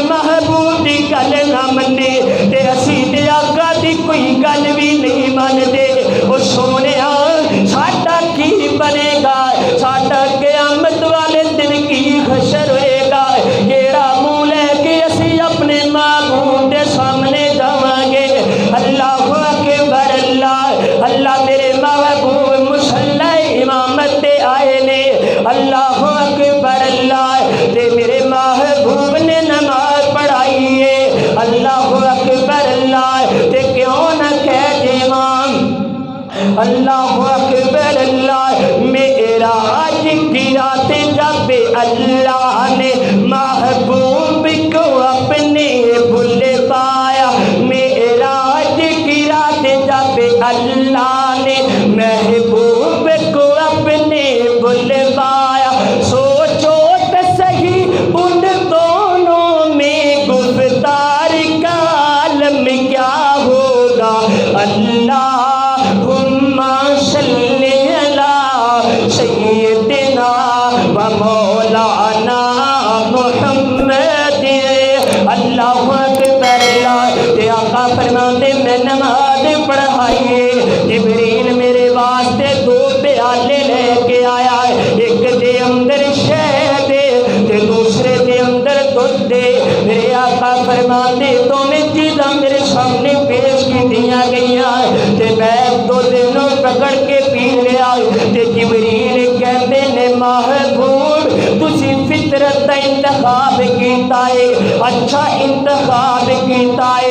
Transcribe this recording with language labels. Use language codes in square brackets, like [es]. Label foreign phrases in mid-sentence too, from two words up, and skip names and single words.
[pa] محبوب دی گل نہ منّے تے اسی تے آقا دی کوئی گل بھی نہیں مندے او سوہنیا ساڈا کی بنے گا ساڈا قیامت والے دن کی حشر ہووے گا کیہڑا منہ لے کے اسی اپنے محبوب دے سامنے جاواں گے [ar] الله أكبر [pa] اللہ اللہ میرے محبوب مصلّٰی امامت تے آئے نے [ar] الله أكبر [pa] اللہ تے میرے محبوب نے نماز پڑھائی ہے [ar] الله أكبر [pa] اللہ تے کیوں نہ کہہ دیواں اللہ [ar] أكبر الله [ur] معراج کی رات جب اللہ نے محبوب کو اپنے بلوایا معراج کی رات جب اللہ نے محبوب کو اپنے بلوایا سوچو تو سہی ان دونوں میں گفتار کا عالم کیا ہوگا [ar] اللهم صل على سيدنا ومولانا محمد الله أكبر [pa] اللہ تے آقا فرماتے میں نماز پڑھائی جبریل میرے واسطے دو پیالے لے کے آیا اک دے اندر شہد تے دوجے دے اندر دودھ دے میرے آقا فرماتے دوویں چیزاں میرے سامنے پیش کیتیاں گئیاں تے میں دو دنوں پکڑ کے پی لیا تے جبریل کہتے نے محبوب تسی فطرت دا انتخاب کیتا ہے اچھا انتخاب کیتا ہے अच्छा इंतखाब कीता है